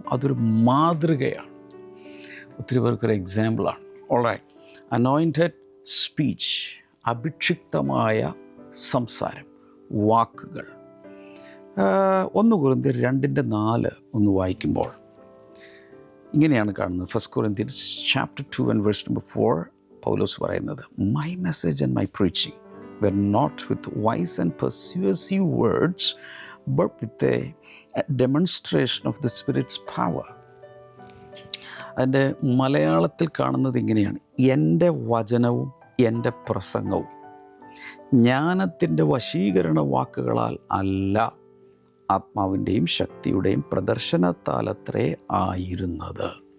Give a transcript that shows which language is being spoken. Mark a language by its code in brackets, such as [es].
[ml] അതൊരു മാതൃകയാണ്, ഒത്തിരി പേർക്കൊരു എക്സാമ്പിളാണ്. ഓൾറൈറ്റ്. അനോയിൻറ്റഡ് സ്പീച്ച്, അഭിക്ഷിക്തമായ സംസാരം, വാക്കുകൾ. 1 കൊരിന്ത്യർ 2:4 ഒന്ന് വായിക്കുമ്പോൾ ഇങ്ങനെയാണ് കാണുന്നത്. [en] 1 Corinthians chapter 2 and verse number 4 [ml] പൗലോസ് പറയുന്നത്, [en] My message and my preaching were not with wise and persuasive words but with a demonstration of the Spirit's power. [ml] അതിൻ്റെ മലയാളത്തിൽ കാണുന്നത് ഇങ്ങനെയാണ്: എൻ്റെ വചനവും എൻ്റെ പ്രസംഗവും ജ്ഞാനത്തിൻ്റെ വശീകരണ വാക്കുകളാൽ അല്ല, ആത്മാവിൻ്റെയും ശക്തിയുടെയും പ്രദർശനത്താലത്രേ ആയിരുന്നത്.